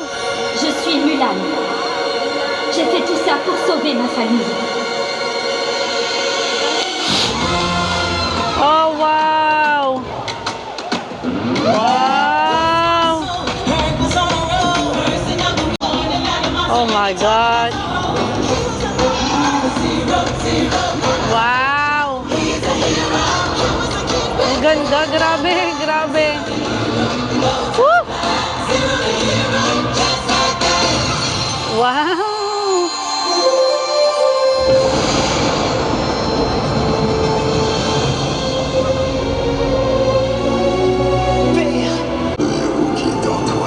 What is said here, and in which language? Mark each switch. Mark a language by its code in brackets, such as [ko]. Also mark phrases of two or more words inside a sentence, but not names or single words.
[fr] Je suis Mulan. J'ai fait tout ça pour sauver ma famille. [en] Oh, wow. Wow. Oh my God. Wow. [tl] Ang ganda, grabe, grabe. [en] Woo! Wow. [fr] Le héros qui est en toi.